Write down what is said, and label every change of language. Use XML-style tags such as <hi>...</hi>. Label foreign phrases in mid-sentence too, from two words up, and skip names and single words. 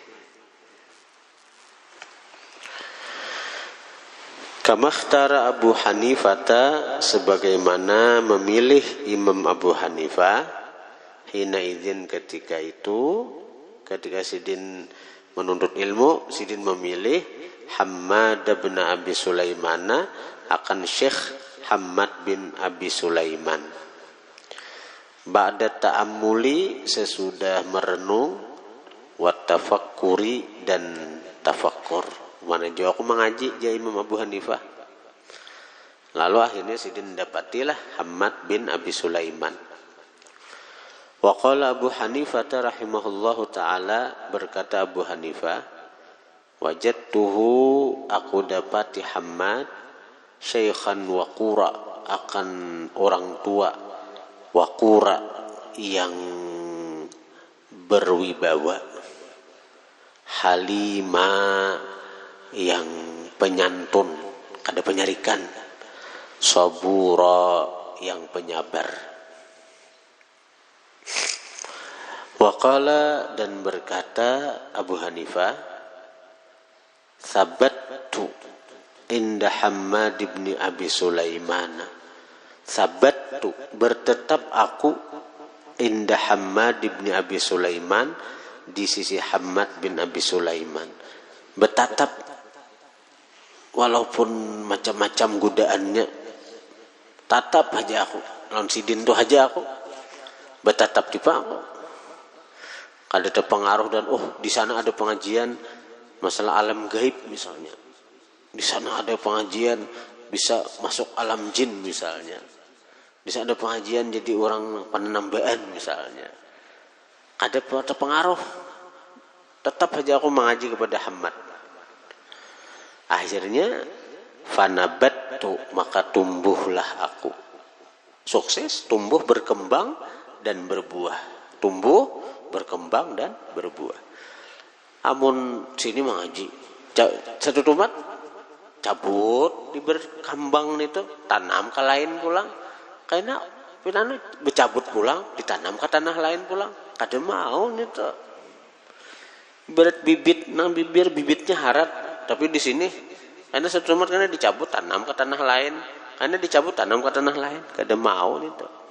<ar>كما اختار</ar> <bjn>Abu Hanifah sebagaimana memilih Imam Abu Hanifah</bjn> <ar>حينئذ</ar> <bjn>ketika Sidin menuntut ilmu Sidin memilih Hammad bin Abi Sulaiman akan Syekh Hammad bin Abi Sulaiman</bjn> <ar>بعد التأمل</ar> <bjn>sesudah merenung</bjn> <ar>والتفكر</ar> <bjn>dan tafakkur mana jauh aku mengaji dia Imam Abu Hanifah lalu akhirnya Sidin dapatilah Hammad bin Abi Sulaiman.</bjn> <ar>وقال</ar> <bjn>Abu Hanifah</bjn> <ar>رحمه الله تعالى</ar> <bjn>berkata Abu Hanifah wajadtuhu aku dapati Hammad</bjn> <ar>شيخا وقورا</ar> <bjn>akan orang tua waqura yang berwibawa halima yang penyantun kada penyarikan sabura yang penyabar. Waqala dan berkata Abu Hanifah</bjn> <ar>ثبتّ عند</ar> <bjn>Hammad bin Abi Sulaiman sabattu bertetap aku inda Hammad bin Abi Sulaiman di sisi Hammad bin Abi Sulaiman bertatap walaupun macam-macam godaannya tatap aja aku lawan Sidin tuh aja aku bertatap di aku kada ada pengaruh dan di sana ada pengajian masalah alam gaib misalnya di sana ada pengajian bisa masuk alam jin misalnya di sana ada pengajian jadi orang penambaan misalnya ada pengaruh tetap saja aku mengaji kepada Hammad akhirnya fanabattu maka tumbuhlah aku sukses tumbuh berkembang dan berbuah tumbuh berkembang dan berbuah. Amun sini mengaji, satu tumat cabut di berkembang itu tanam ke lain pulang, karena pinana bercabut pulang ditanam ke tanah lain pulang, kada mau itu. Berat bibit nang bibir bibitnya harat, tapi di sini karena satu tumat karena dicabut tanam ke tanah lain, karena dicabut tanam ke tanah lain, kada mau itu.</bjn>